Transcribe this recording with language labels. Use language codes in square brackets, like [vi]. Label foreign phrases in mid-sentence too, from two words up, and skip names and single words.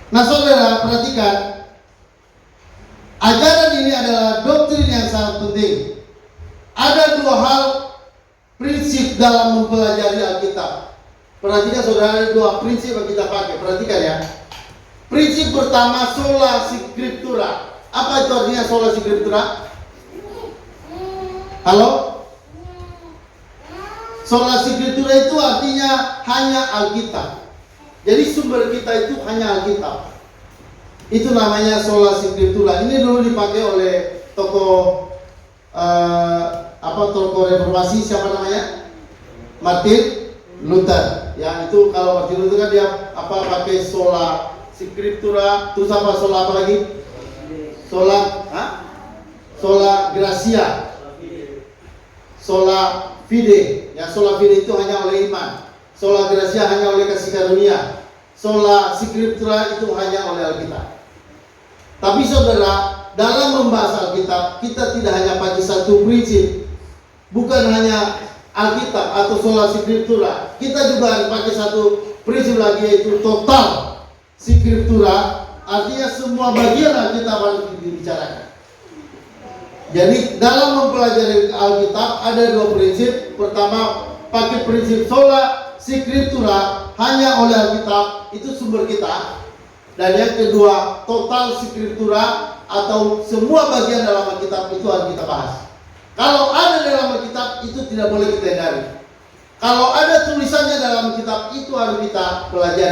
[id] Nah saudara perhatikan, sangat penting. Ada dua hal prinsip dalam mempelajari Alkitab. Perhatikan saudara, ada dua prinsip yang kita pakai. Perhatikan ya. Prinsip pertama, [la] sola scriptura. [id] Apa itu artinya [la] sola scriptura? [id] Halo? [la] Sola scriptura [id] itu artinya hanya Alkitab. Jadi sumber kita itu hanya Alkitab. Itu namanya [la] sola scriptura. [id] Ini dulu dipakai oleh tokoh tokoh reformasi, siapa namanya? Martin Luther. Ya, itu kalau Martin Luther kan dia pakai [la] sola scriptura, [id] terus sola apa lagi? [la] Sola gratia. Sola fide. [id] Ya, [la] sola fide [id] itu hanya oleh iman. [la] Sola gratia [id] hanya oleh kasih karunia. [la] Sola scriptura [id] itu hanya oleh Alkitab. Tapi saudara, dalam membahas Alkitab, kita tidak hanya pakai satu prinsip. Bukan hanya Alkitab atau [la] sola scriptura. [id] Kita juga harus pakai satu prinsip lagi, yaitu [la] total scriptura. [id] Artinya semua bagian Alkitab harus dibicarakan. Jadi dalam mempelajari Alkitab ada dua prinsip. Pertama, pakai prinsip [la] sola scriptura, [id] hanya oleh Alkitab, itu sumber kita. Dan yang kedua, [la] total scriptura [id] atau semua bagian dalam Alkitab itu harus kita bahas. Kalau ada dalam Alkitab itu tidak boleh kita hindari. Kalau ada tulisannya dalam kitab itu harus kita pelajari.